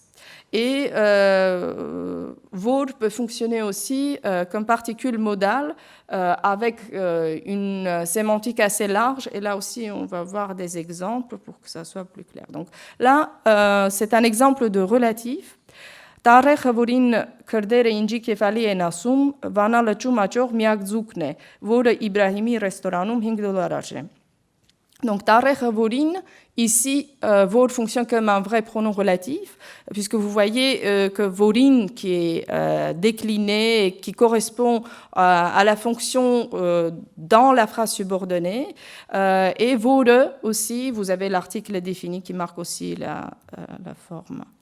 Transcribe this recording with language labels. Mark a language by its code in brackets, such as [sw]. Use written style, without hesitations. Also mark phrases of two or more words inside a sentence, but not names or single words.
[fr] Et Vaud peut fonctionner aussi comme particule modale avec une sémantique assez large. Et là aussi, on va voir des exemples pour que ça soit plus clair. Donc là, c'est un exemple de relatif. [hy] Տարեխը, որին քրդերը ինջի կեֆալի են ասում, վանա լճում աճող միակ ձուկն է, որը Իբրահիմի ռեստորանում $5 արժե. [fr] Donc, [hy] Տարեխը որին, [fr] ici, Vaud fonctionne comme un vrai pronom relatif, puisque vous voyez que Vorin, qui est décliné et qui correspond à la fonction dans la phrase subordonnée, et Vaude aussi, vous avez l'article défini qui marque aussi la forme.